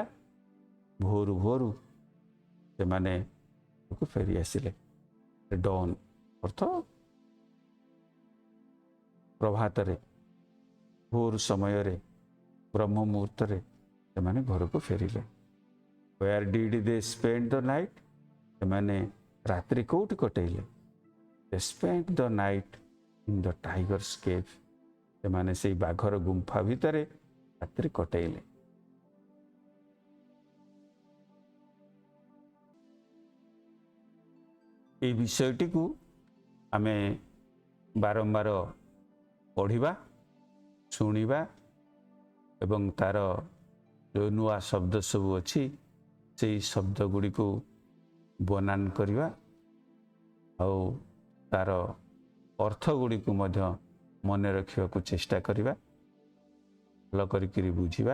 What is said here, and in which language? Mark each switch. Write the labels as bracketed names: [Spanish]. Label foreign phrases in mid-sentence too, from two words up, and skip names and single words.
[Odia] ଭୋରୁ ଭୋରୁ ସେମାନେ ଫେରି ଆସିଲେ। ଡନ୍ ଅର୍ଥ ପ୍ରଭାତରେ, ଭୋର ସମୟରେ, ବ୍ରହ୍ମ ମୁହୂର୍ତ୍ତରେ ସେମାନେ ଘରକୁ ଫେରିଲେ। [English] Where did they spend the night? [Odia] ସେମାନେ ରାତ୍ରି କୋଉଠି କଟେଇଲେ? [English] They spent the night in the tiger's cave, [Odia] ସେମାନେ ସେଇ ବାଘର ଗୁମ୍ଫା ଭିତରେ ରାତ୍ରି କଟେଇଲେ। ଏଇ ବିଷୟଟିକୁ ଆମେ ବାରମ୍ବାର ପଢ଼ିବା, ଶୁଣିବା ଏବଂ ତାର ଯେଉଁ ନୂଆ ଶବ୍ଦ ସବୁ ଅଛି ସେଇ ଶବ୍ଦ ଗୁଡ଼ିକୁ ବନାନ କରିବା ଆଉ ତାର ଅର୍ଥ ଗୁଡ଼ିକୁ ମଧ୍ୟ ମନେ ରଖିବାକୁ ଚେଷ୍ଟା କରିବା, ଭଲ କରିକିରି ବୁଝିବା।